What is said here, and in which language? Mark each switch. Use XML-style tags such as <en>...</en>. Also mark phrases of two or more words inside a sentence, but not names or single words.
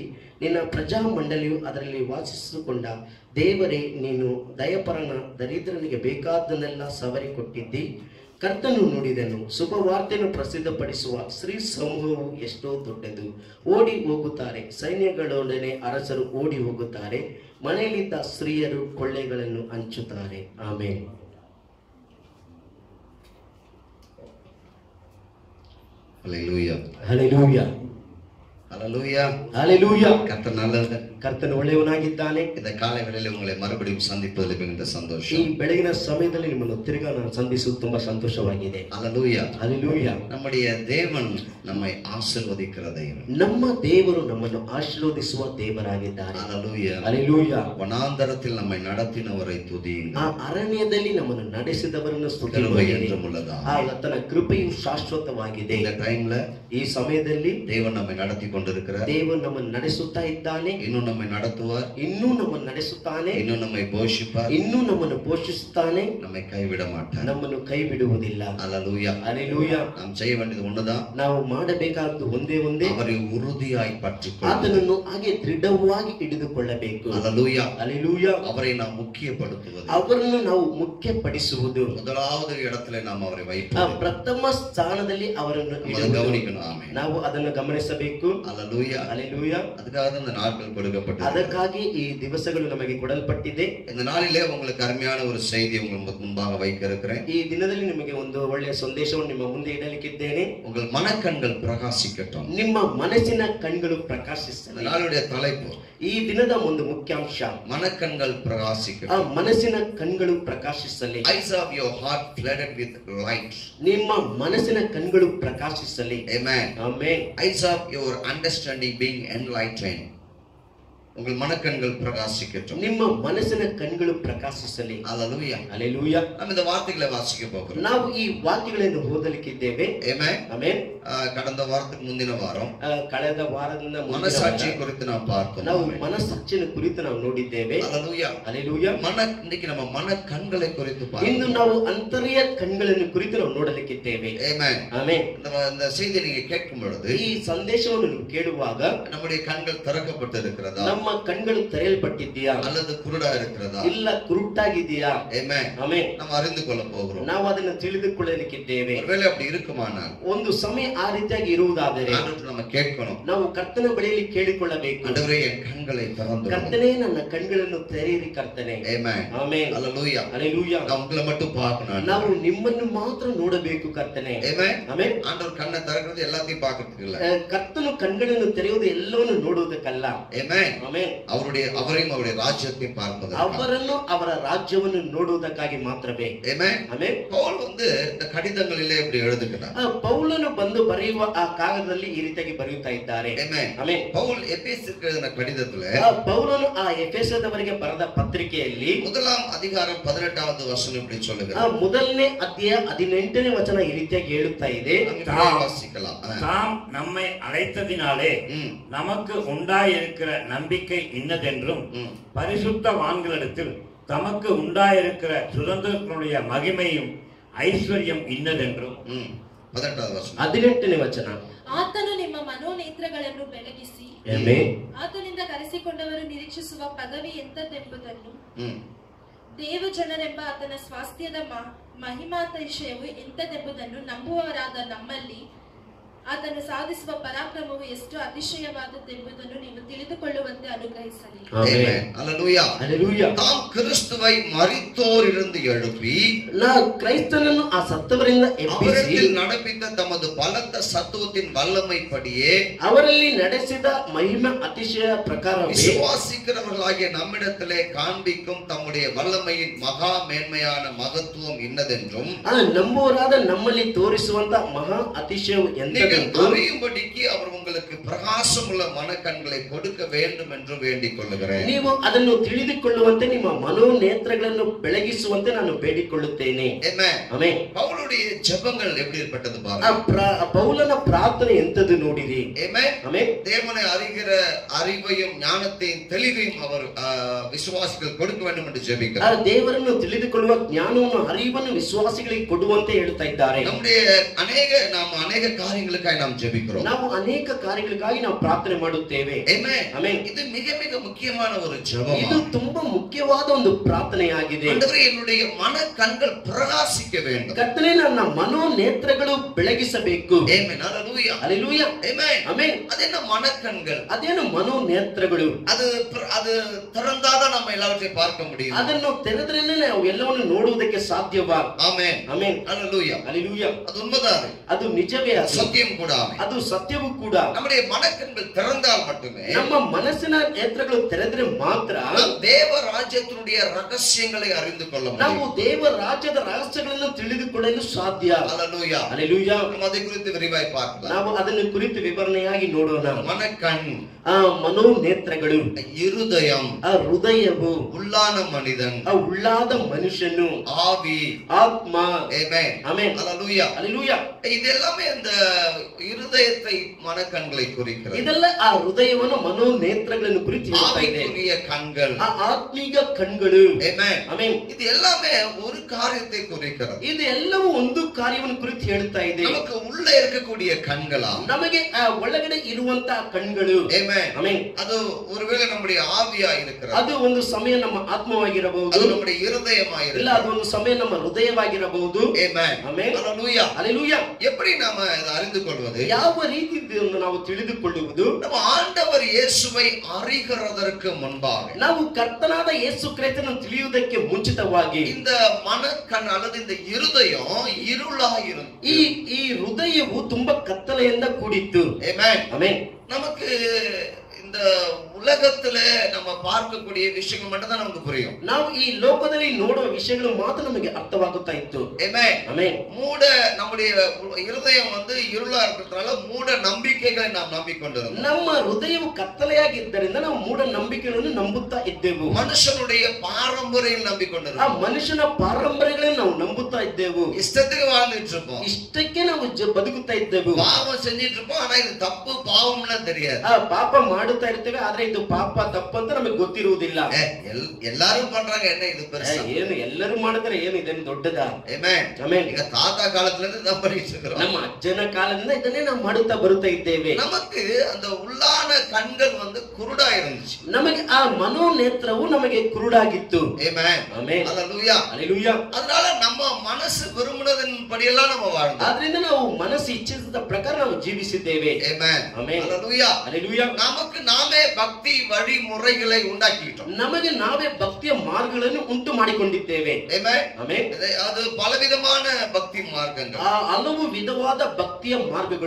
<kn>ನಿನ್ನ ಪ್ರಜಾಮಂಡಲಿಯು ಅದರಲ್ಲಿ ವಾಸಿಸಿಕೊಂಡ ದೇವರೇ, ನೀನು ದಯಪರನ ದರಿದ್ರನಿಗೆ ಬೇಕಾದ್ದನ್ನೆಲ್ಲ ಸವರಿ ಕೊಟ್ಟಿದ್ದಿ. ಕರ್ತನು ನುಡಿದನು, ಶುಭವಾರ್ತೆಯನ್ನು ಪ್ರಸಿದ್ಧಪಡಿಸುವ ಶ್ರೀ ಸಮೂಹವು ಎಷ್ಟೋ ದೊಡ್ಡದು. ಓಡಿ ಹೋಗುತ್ತಾರೆ, ಸೈನ್ಯಗಳೊಡನೆ ಅರಸರು ಓಡಿ ಹೋಗುತ್ತಾರೆ. ಮನೆಯಲ್ಲಿದ್ದ ಸ್ತ್ರೀಯರು ಕೊಳ್ಳೆಗಳನ್ನು ಹಂಚುತ್ತಾರೆ. ಆಮೇನ್.</kn> <ta>ஹல்லேலூயா ஹல்லேலூயா ஹல்லேலூயா ஹல்லேலூயா. கர்த்தர் நல்லவர்.</ta> <kn>ಕರ್ತನು ಒಳ್ಳೆಯವನಾಗಿದ್ದಾನೆ.</kn> <ta>இந்த காலை வேளையில் உங்களை மறுபடியும் சந்திப்பதில் மிகுந்த</ta> <kn>ಈ</kn> <ta>சந்தோஷம்.</ta> <kn>ಬೆಳಗಿನ ಸಮಯದಲ್ಲಿ ನಿಮ್ಮನ್ನು ತಿರುಗಾ ನಾನು ಸಂಧಿಸುವುದು ತುಂಬಾ ಸಂತೋಷವಾಗಿದೆ.</kn> <ta>ஹல்லேலூயா.</ta> <kn>ಹಲ್ಲೆಲೂಯಾ.</kn> <ta>நம்முடைய தேவன் நம்மை ஆசீர்வதிக்கிற தெய்வம்.</ta> <kn>ನಮ್ಮ ದೇವರು ನಮ್ಮನ್ನು ಆಶೀರ್ವದಿಸುವ ದೇವರಾಗಿದ್ದಾರೆ.</kn> <ta>ஹல்லேலூயா.</ta> <kn>ಹಲ್ಲೆಲೂಯಾ.</kn> <ta>வனாந்தரத்தில் நம்மை நடத்தினவரை</ta> <kn>ಆ</kn> <ta>துதியுங்கள்.</ta> <kn>ಅರಣ್ಯದಲ್ಲಿ ನಮ್ಮನ್ನು ನಡೆಸಿದವರನ್ನು</kn> <ta>கிருபை</ta> <kn>ಸ್ತುತಿಸಿರಿ.</kn> <ta>என்றும் உள்ளதா.</ta> <kn>ಆತನ ಕೃಪೆಯು ಶಾಶ್ವತವಾಗಿದೆ.</kn> <ta>இந்த டைம்ல</ta> <kn>ಈ ಸಮಯದಲ್ಲಿ</kn> <ta>தேவன் நம்மை நடத்தி கொண்டிருக்கிறார்.</ta> <kn>ದೇವರು ನಮ್ಮನ್ನು ನಡೆಸುತ್ತಾ ಇದ್ದಾನೆ.</kn> <ta>இன்னும் நம்மை நடத்துவார்.</ta> <kn>ಇನ್ನೂ ನಮ್ಮನ್ನು ನಡೆಸುತ್ತಾನೆ.</kn> <ta>இன்னும் நம்மை போஷிப்பார்.</ta> <kn>ಇನ್ನೂ ನಮ್ಮನ್ನು ಪೋಷಿಸುತ್ತಾನೆ.</kn> <ta>நம்மை கைவிட மாட்டார்.</ta> <kn>ನಮ್ಮನ್ನು ಕೈ ಬಿಡುವುದಿಲ್ಲ.</kn> <ta>ஹல்லேலூயா.</ta> <kn>ಹಲ್ಲೆಲೂಯಾ.</kn> <ta>நாம் செய்ய வேண்டியது ஒண்ணுதான்.</ta> <kn>ನಾವು ಮಾಡಬೇಕಾದ್ದು ಒಂದೇ</kn> <ta>அவரை உறுதியாய் பற்றிக்கொள்ள.</ta> <kn>ಆತನನ್ನು ಹಾಗೆ ದೃಢವಾಗಿ ಹಿಡಿದುಕೊಳ್ಳಬೇಕು.</kn> <ta>ஹல்லேலூயா.</ta> <kn>ಹಲ್ಲೆಲೂಯಾ.</kn> <ta>அவரை நாம் முக்கியப்படுத்துவது.</ta> <kn>ಅವರನ್ನು ನಾವು ಮುಖ್ಯಪಡಿಸುವುದು.</kn> <ta>முதலாவது இடத்துல நாம் அவரை</ta> <kn>ಆ</kn> <ta>வைப்போம்.</ta> <kn>ಪ್ರಥಮ ಸ್ಥಾನದಲ್ಲಿ ಅವರನ್ನು</kn> <ta>நம்ம</ta> <kn>ಇಡುವುದು.</kn> <ta>கவனிக்கணும். ஆமென்.</ta> <kn>ನಾವು ಅದನ್ನು ಗಮನಿಸಬೇಕು.</kn> <ta>ஹல்லேலூயா.</ta> <kn>ಹಲ್ಲೆಲೂಯಾ.</kn> <ta>அதுக்காக தான் இந்த நாட்கள் கொடுக்கப்பட்டது.</ta> <kn>ಅದಕ್ಕಾಗಿ ಈ ದಿವಸಗಳು ನಮಗೆ ಕೊಡಲ್ಪಟ್ಟಿದೆ.</kn> <ta>இந்த நாளிலே உங்களுக்கு அருமையான ஒரு செய்தி உங்களுக்கு முன்பாக வைக்க இருக்கிறேன்.</ta> <kn>ಈ ದಿನದಲ್ಲಿ ನಿಮಗೆ ಒಂದು ಒಳ್ಳೆಯ ಸಂದೇಶವನ್ನು ನಿಮ್ಮ ಮುಂದೆ ಇಡಲಿಕ್ಕಿದ್ದೇನೆ.</kn> <ta>உங்கள் மனக்கண்கள் பிரகாசிக்கட்டும்.</ta> <kn>ನಿಮ್ಮ ಮನಸ್ಸಿನ ಕಣ್ಗಳು</kn> <ta>இந்த</ta> <kn>ಪ್ರಕಾಶಿಸಲಿ.</kn> <ta>நாளுடைய தலைப்பு</ta> <kn>ಈ ದಿನದ ಒಂದು ಮುಖ್ಯಾಂಶ,</kn> <ta>மனக்கண்கள்</ta> <kn>ಆ</kn> <ta>பிரகாசிக்கட்டும்.</ta> <kn>ಮನಸ್ಸಿನ ಕಣ್ಗಳು ಪ್ರಕಾಶಿಸಲಿ.</kn> <en>Eyes of your heart flooded with light.</en> <kn>ನಿಮ್ಮ ಮನಸ್ಸಿನ ಕಣ್ಗಳು ಪ್ರಕಾಶಿಸಲಿ.</kn> <en>Amen.</en> <kn>ಆಮೆನ್.</kn> <en>Eyes of your understanding being enlightened.</en> <ta>உங்கள் மனக்கண்கள் பிரகாசிக்கட்டும்.</ta> <kn>ನಿಮ್ಮ ಮನಸ್ಸಿನ ಕಣ್ಗಳು ಪ್ರಕಾಶಿಸಲಿ.</kn> <ta>ஹல்லேலூயா.</ta> <kn>ಹಲ್ಲೆಲೂಯಾ.</kn> <ta>நாம் இந்த வார்த்தைகளை வாசிக்க போகிறோம்.</ta> <kn>ನಾವು ಈ ವಾಕ್ಯಗಳನ್ನು ಓದಲಿಕ್ಕಿದ್ದೇವೆ.</kn> <en>Amen.</en> <kn>ಆಮೆನ್.</kn> <ta>கடந்த வாரத்துக்கு முந்தின வாரம்</ta> <kn>ಕಳೆದ ವಾರದಿಂದ ಮುಂದಿನ</kn> <ta>மனசாட்சி</ta> <kn>ವಾರ</kn> <ta>குறித்து நாம் பார்த்தோம்.</ta> <kn>ನಾವು ಮನಸ್ಸಾಕ್ಷಿಯ ಕುರಿತು ನಾವು ನೋಡಿದ್ದೇವೆ.</kn> <ta>ஹல்லேலூயா.</ta> <kn>ಹಲ್ಲೆಲೂಯಾ.</kn> <ta>இன்னைக்கு நம்ம மனக்கண்களை குறித்து</ta> <kn>ಇಂದು</kn> <ta>பார்க்கிறோம்.</ta> <kn>ನಾವು ಅಂತರ್ಯ ಕಣ್ಗಳನ್ನು ಕುರಿತು ನಾವು ನೋಡಲಿಕ್ಕಿದ್ದೇವೆ.</kn> <en>Amen.</en> <kn>ಆಮೆನ್.</kn> <ta>இந்த செய்தியை நீங்க கேட்கும் பொழுது</ta> <kn>ಈ ಸಂದೇಶವನ್ನು ನೀವು ಕೇಳುವಾಗ</kn> <ta>நம்முடைய கண்கள் திறக்கப்பட்டு இருக்கிறதா,</ta> <kn>ನಮ್ಮ ಕಣ್ಗಳು ತೆರೆಯಲ್ಪಟ್ಟಿದೆಯಾ,</kn> <ta>அல்லது குருடா இருக்கிறதா?</ta> <kn>ಇಲ್ಲ ಕುರುಟಾಗಿದೆಯಾ?</kn> <en>Amen.</en> <kn>ಆಮೆನ್.</kn> <ta>நாம் அறிந்து கொள்ள போகிறோம்.</ta> <kn>ನಾವು ಅದನ್ನು ತಿಳಿದುಕೊಳ್ಳಲಿಕ್ಕಿದ್ದೇವೆ.</kn> <ta>ஒருவேளை அப்படி இருக்குமானால்</ta> <kn>ಒಂದು ಸಮಯ ಆ ರೀತಿಯಾಗಿ ಇರುವುದಾದರೆ</kn> <ta>ஆண்டவர்கிட்ட நம்ம கேட்கணும்.</ta> <kn>ನಾವು ಕರ್ತನ ಬಳಿಯಲ್ಲಿ ಕೇಳಿಕೊಳ್ಳಬೇಕು.</kn> <ta>ஆண்டவரே என் கண்களை திறந்து</ta> <kn>ಕರ್ತನೇ, ನನ್ನ ಕಣ್ಗಳನ್ನು ತೆರೆಯಿರಿ ಕರ್ತನೆ.</kn> <en>Amen.</en> <kn>ಆಮೆನ್.</kn> <ta>ஹல்லேலூயா.</ta> <kn>ಹಲ್ಲೆಲೂಯಾ.</kn> <ta>நான் உங்களை மட்டும் பார்க்கணும்.</ta> <kn>ನಾವು ನಿಮ್ಮನ್ನು ಮಾತ್ರ ನೋಡಬೇಕು ಕರ್ತನೆ.</kn> <en>Amen.</en> <kn>ಆಮೆನ್.</kn> <ta>ஆண்டவர் கண்ணை திறக்கிறது எல்லாத்தையும் பார்க்கிறதுக்கு இல்ல.</ta> <kn>ಕರ್ತನು ಕಣ್ಗಳನ್ನು ತೆರೆಯುವುದು ಎಲ್ಲವನ್ನು ನೋಡುವುದಕ್ಕಲ್ಲ.</kn> <en>Amen.</en> <kn>ಆಮೆನ್.</kn> <ta>அவரையும் அவருடைய ராஜ்யத்தையும் பார்ப்பதற்கு.</ta> <kn>ಅವರನ್ನು ಅವರ ರಾಜ್ಯವನ್ನು ನೋಡುವುದಕ್ಕಾಗಿ ಮಾತ್ರವೇ.</kn> <en>Amen.</en> <kn>ಆಮೆನ್.</kn> <ta>பவுல் இந்த கடிதங்களிலே இப்படி எழுதுகிறார்.</ta> <kn>ಪೌಲನು ಬಂದು ಬರೆಯುವ ಆ ಕಾಗದದಲ್ಲಿ ಈ ರೀತಿಯಾಗಿ ಬರೆಯುತ್ತಾ ಇದ್ದಾರೆ.</kn> <en>Amen.</en> <kn>ಆಮೆನ್.</kn> <ta>பவுல் எபேசியருக்கு எழுதின கடிதத்துல</ta> <kn>ಪೌಲನು ಆ ಎಫೆಸದವರಿಗೆ ಬರೆದ ಪತ್ರಿಕೆಯಲ್ಲಿ</kn> <ta>1 அதிகாரம் 18வது வசனம் இப்படி சொல்லுகிறார்.</ta> <kn>ಮೊದಲನೇ ಅಧ್ಯಾಯ 18ನೇ ವಚನ ಈ ರೀತಿಯಾಗಿ ಹೇಳುತ್ತಾ ಇದೆ.</kn> <ta>வாசிக்கலாம். தாம் நம்மை அழைத்ததினாலே நமக்கு உண்டாயிருக்கிற நம்பிக்கை இன்னதென்றும் பரிசுத்தவான்களிடத்தில் தமக்கு உண்டாயிருக்கிற சுதந்திரத்தினுடைய மகிமையும் ஐஸ்வர்யம் ಇನ್ನದೆಂದ್ರು. 18வது வசனம்.</ta> <kn>18ನೇ ವಚನ. ಆತನು ನಿಮ್ಮ ಮನೋನೇತ್ರಗಳನ್ನು ಬೆಳಗಿಸಿ ಆಮೆನ್. ಆತನಿಂದ ಕರೆಸಿಕೊಂಡವರು ನಿರೀಕ್ಷಿಸುವ ಪದವಿ ಎಂತದೆಂಬುದನ್ನು, ம். ದೇವಜನರೆಂಬ ಆತನ ಸ್ವಾಸ್ಥ್ಯದ ಮಹಿಮಾತಿಶಯವು ಎಂತದೆಂಬುದನ್ನು ನಂಬುವವರಾದ ನಮ್ಮಲ್ಲಿ ಆತನು ಸಾಧಿಸುವ ಪರಾಕ್ರಮವು ಎಷ್ಟು ಅತಿಶಯವಾದದ್ದೆಂಬುದನ್ನು ನೀವು ತಿಳಿದುಕೊಳ್ಳುವಂತೆ ಅನುಗ್ರಹಿಸಲಿ.</kn> <en>Amen. Hallelujah. Hallelujah.</en> <ta>தாம் கிறிஸ்துவை மரித்தோரிலிருந்து எழுப்பி</ta> <kn>ಕ್ರೈಸ್ತನನ್ನು ಆ ಸತ್ತವರಿಂದ ಎಬ್ಬಿಸಿ</kn> <ta>அவரிடத்தில் நடப்பித்த தமது பலத்த சத்துவத்தின் வல்லமைப்படியே</ta> <kn>ಅವರಲ್ಲಿ ನಡೆಸಿದ ಮಹಿಮೆ ಅತಿಶಯ ಪ್ರಕಾರವೇ</kn> <ta>விசுவாசிக்கிறவர்களாகிய நம்மிடத்திலே காண்பிக்கும் தம்முடைய வல்லமையின் மகா மேன்மையான மகத்துவம் இன்னதென்றும்</ta> <kn>ನಂಬುವರಾದ ನಮ್ಮಲ್ಲಿ ತೋರಿಸುವಂತ ಮಹಾ ಅತಿಶಯವು ಎಂತದೆಂದು</kn> <ta>அறியும்படிக்கு அவர் உங்களுக்கு பிரகாசமுள்ள மனக்கண்களை கொடுக்க வேண்டும் என்று வேண்டிக் கொள்ளுகிறேன்.</ta> <kn>ನೀವು ಅದನ್ನು ತಿಳಿದುಕೊಳ್ಳುವಂತೆ ನಿಮ್ಮ ಮನೋನೇತ್ರಗಳನ್ನು ಬೆಳಗಿಸುವಂತೆ ನಾನು ಬೇಡಿಕೊಳ್ಳುತ್ತೇನೆ.</kn> <ta>ஆமென். பவுலுடைய ஜெபங்கள் எப்படிப்பட்டது பாருங்க.</ta> <kn>ಪೌಲನ ಪ್ರಾರ್ಥನೆ ಎಂತದು ನೋಡಿರಿ.</kn> <ta>ஆமென். தேவனை அறிகிற அறிவையும் ஞானத்தையும் தெளிவையும் அவர் விசுவாசிகள் கொடுக்க வேண்டும் என்று ஜெபிக்கிறார்.</ta> <kn>ದೇವರನ್ನು ತಿಳಿದುಕೊಳ್ಳುವ ಜ್ಞಾನವನ್ನು ಅರಿವನ್ನು ವಿಶ್ವಾಸಿಗಳಿಗೆ ಕೊಡುವಂತೆ ಹೇಳ್ತಾ ಇದ್ದಾರೆ.</kn> <ta>நம்முடைய அநேக காரியங்களுக்காக நாம் ஜெபிக்கிறோம்.</ta> <kn>ನಾವು ಅನೇಕ ಕಾರ್ಯಗಳಿಗಾಗಿ ನಾವು ಪ್ರಾರ್ಥನೆ ಮಾಡುತ್ತೇವೆ.</kn> <ta>ஆமென். இது மிக மிக முக்கியமான ஒரு ஜெபம்.</ta> <kn>ಇದು ತುಂಬಾ ಮುಖ್ಯವಾದ ಒಂದು ಪ್ರಾರ್ಥನೆಯಾಗಿದೆ.</kn> <ta>ஆண்டவரே என்னுடைய மன கண்கள் பிரகாசிக்க வேண்டும்.</ta> <kn>ಕರ್ತನೇ ನನ್ನ ಮನೋನೇತ್ರಗಳು ಬೆಳಗಿಸಬೇಕು. ಆಮೆನ್.</kn> <ta>ஹalleluya. ஹalleluya. ஆமென். ஆமென். அது என்ன மனக்கண்கள்?</ta> <kn>ಅದೇನು ಮನೋನೇತ್ರಗಳು?</kn> <ta>அது திறந்தாதான் நம்ம எல்லாவற்றையும் பார்க்க முடியும்.</ta> <kn>ಅದನ್ನು ತೆರೆದ್ರೇನೆ ನಾವು ಎಲ್ಲವನ್ನು ನೋಡುವುದಕ್ಕೆ ಸಾಧ್ಯವಾ?</kn> <ta>ஆமென்.</ta> <kn>ಆಮೆನ್.</kn> <ta>ஹalleluya. ஹalleluya. அது உண்மைதான்.</ta> <kn>ಅದು ನಿಜವೇ, ಅದು</kn> <ta>சத்தியம் கூட.</ta> <kn>ಅದು ಸತ್ಯವೂ ಕೂಡ.</kn> <ta>நம்முடைய மனக்கண்கள் திறந்தால் மட்டுமே</ta> <kn>ನಮ್ಮ ಮನಸ್ಸಿನ ನೇತ್ರಗಳು ತೆರೆದ್ರೆ ಮಾತ್ರ</kn> <ta>தேவ ராஜ்யத்தினுடைய ரகசியங்களை அறிந்து கொள்ள முடியும்.</ta> <kn>ನಾವು ದೇವ ರಾಜ್ಯದ ರಹಸ್ಯಗಳನ್ನು ತಿಳಿದುಕೊಳ್ಳಲು ಸಾಧ್ಯ.</kn> <ta>ஹalleluya. ஹalleluya. நம்ம அதை குறித்து விரிவாய் பார்க்கலாம்.</ta> <kn>ನಾವು ಅದನ್ನು ಕುರಿತು ವಿವರಣೆಯಾಗಿ ನೋಡೋಣ.</kn> <ta>மனக்கண்,</ta> <kn>ಮನೋನೇತ್ರಗಳು,</kn> <ta>இருதயம்,</ta> <kn>ಹೃದಯವು,</kn> <ta>உள்ளான மனிதன்,</ta> <kn>ಉಳ್ಳಾದ ಮನುಷ್ಯನು,</kn> <ta>ஆவி,</ta> <kn>ಆತ್ಮ.</kn> <ta>ஆமென்.</ta> <kn>ಆಮೆನ್.</kn> <ta>ஹalleluya. ஹalleluya. இதெல்லாமே அந்த இருதயத்தை மனக்கண்களை குறிக்கிறது.</ta> <kn>ಇದೆಲ್ಲ ಆ ಹೃದಯವನ್ನು ಮನೋನೇತ್ರಗಳನ್ನು ಕುರಿತು ಹೇಳ್ತಾ ಇದೆ.</kn> <ta>ஆவிக்குரிய கண்கள்,</ta> <kn>ಆ ಆತ್ಮೀಗ ಕಣ್ಗಳು.</kn> <ta>ஆமென்.</ta> <kn>ಆಮೆನ್.</kn> <ta>இது எல்லாமே ஒரு காரியத்தை குறிக்கிறது.</ta> <kn>ಇದು ಎಲ್ಲವೂ ಒಂದು ಕಾರ್ಯವನ್ನು ಕುರಿತು ಹೇಳ್ತಾ ಇದೆ.</kn> <ta>நமக்கு உள்ள இருக்கக்கூடிய கண்களா,</ta> <kn>ನಮಗೆ ಒಳಗಡೆ ಇರುವಂತಹ ಕಣ್ಗಳು.</kn> <ta>ஆமென்.</ta> <kn>ಆಮೆನ್.</kn> <ta>அது ஒருவேளை நம்முடைய ஆவியா இருக்கிறது,</ta> <kn>ಅದು ಒಂದು ಸಮಯ ನಮ್ಮ ಆತ್ಮವಾಗಿರಬಹುದು,</kn> <ta>அது நம்முடைய இருதயமா</ta> <kn>ಇಲ್ಲ</kn> <ta>இருக்கிறது.</ta> <kn>ಅದು ಒಂದು ಸಮಯ ನಮ್ಮ ಹೃದಯವಾಗಿರಬಹುದು.</kn> <ta>ஆமென்.</ta> <kn>ಆಮೆನ್.</kn> <ta>ஹalleluya.</ta> <kn>ಹalleluya.</kn> <ta>எப்படி நாம இதை அறிந்து கொள்வது?</ta> <kn>ಯಾವ ರೀತಿ ಇದನ್ನು ನಾವು ತಿಳಿದುಕೊಳ್ಳುವುದು?</kn> <ta>நம்ம ஆண்டவர் இயேசுவை அறிகிறதற்கு முன்பாக</ta> <kn>ನಾವು ಕರ್ತನಾದ ಯೇಸು ಕ್ರಿಸ್ತನನ್ನು ತಿಳಿಯುವುದಕ್ಕೆ ಮುಂಚಿತವಾಗಿ</kn> <ta>இந்த மனக்கண் அல்லது இந்த இருதயம் இருளா இருந்து</ta> <kn>ಈ ಹೃದಯವು ತುಂಬಾ ಕತ್ತಲೆಯಿಂದ ಕೂಡಿತ್ತು.</kn> <ta>ஆமென்.</ta> <kn>ಆಮೆನ್.</kn> <ta>நமக்கு இந்த உலகத்துல நம்ம பார்க்கக்கூடிய விஷயங்கள் மட்டும் தான் நமக்கு புரியும்.</ta> <kn>ನಾವು ಈ ಲೋಕದಲ್ಲಿ ನೋಡುವ ವಿಷಯಗಳು ಮಾತ್ರ ನಮಗೆ ಅರ್ಥವಾಗುತ್ತಾ ಇತ್ತು.</kn> <ta>ஆமென்.</ta> <kn>ಆಮೆನ್.</kn> <ta>மூட நம்முடைய இருதயம் இருளா இருக்கிறதுனால மூட நம்பிக்கைகளை நாம் நம்பிக்கொண்டிருந்தோம்.</ta> <kn>ನಮ್ಮ ಹೃದಯವು ಕತ್ತಲೆಯಾಗಿದ್ದರಿಂದ ನಾವು ಮೂಢ ನಂಬಿಕೆಗಳನ್ನು ನಂಬುತ್ತಾ ಇದ್ದೆವು.</kn> <ta>மனுஷனுடைய பாரம்பரியம்</ta> <kn>ಆ</kn> <ta>நம்பிக்கொண்டிருந்தோம்.</ta> <kn>ಮನುಷ್ಯನ ಪಾರಂಪರ್ಯಗಳನ್ನು ನಾವು ನಂಬುತ್ತಾ ಇದ್ದೆವು.</kn> <ta>இஷ்டத்துக்கு வாழ்ந்துட்டு இருப்போம்.</ta> <kn>ಇಷ್ಟಕ್ಕೆ ನಾವು ಬದುಕುತ್ತಾ ಇದ್ದೆವು.</kn> <ta>பாவம் செஞ்சிட்டு இருப்போம். ஆனா இது தப்பு பாவம்னா தெரியாது.</ta> <kn>ಪಾಪ ಮಾಡುತ್ತಾ ಇರ್ತೇವೆ, ಆದ್ರೆ ಇದು ಪಾಪ ತಪ್ಪಂತ ನಮಗೆ ಗೊತ್ತಿರುವುದಿಲ್ಲ.</kn> <ta>எல்லாரும் பண்றாங்க, என்ன இது பெருசா?</ta> <kn>ಏನು ಎಲ್ಲರೂ ಮಾಡಿದ್ರೆ ಏನು ಇದೇನು ದೊಡ್ಡದಾ?</kn> <ta>ஆமென்.</ta> <kn>ಆಮೆನ್.</kn> <ta>எங்க தாத்தா காலத்துல இருந்து தான் பண்ணிட்டு இருக்கிறோம்.</ta> <kn>ನಮ್ಮ ಅಜ್ಜನ ಕಾಲದಿಂದ ಇದನ್ನೇ ನಾವು ಮಾಡುತ್ತಾ ಬರುತ್ತಾ ಇದ್ದೇವೆ.</kn> <ta>நமக்கு அந்த உள்ளான கண்கள் குருடா இருந்துச்சு.</ta> <kn>ನಮಗೆ ಆ ಮನೋನೇತ್ರವು ನಮಗೆ ಕುರುಡಾಗಿತ್ತು.</kn> <ta>ஆமென்.</ta> <kn>ಆಮೆನ್.</kn> <ta>ஹalleluya.</ta> <kn>ಹalleluya.</kn> <ta>அதனால நம்ம மனசு விரும்பினதின் படியெல்லாம் நம்ம வாழ்ந்தோம்.</ta> <kn>ಆದ್ರಿಂದ ನಾವು ಮನಸ್ಸು ಇಚ್ಛಿಸಿದ ಪ್ರಕಾರ ನಾವು ಜೀವಿಸಿದ್ದೇವೆ.</kn> <ta>ஆமென்.</ta> <kn>ಆಮೆನ್.</kn> <ta>ஹalleluya.</ta> <kn>ಹalleluya.</kn> <ta>நமக்கு நாமே பக்தி வழிமுறைகளை உண்டாக்கிட்டோம்.</ta> <kn>ನಮಗೆ ನಾವೇ ಭಕ್ತಿಯ ಮಾರ್ಗಗಳನ್ನು ಉಂಟು ಮಾಡಿಕೊಂಡಿದ್ದೇವೆ.</kn> <ta>ஆமென்.</ta> <kn>ಆಮೆನ್.</kn> <ta>அது பலவிதமான பக்தி மார்க்கங்கள்,</ta> <kn>ಹಲವು ವಿಧವಾದ ಭಕ್ತಿಯ ಮಾರ್ಗಗಳು,</kn>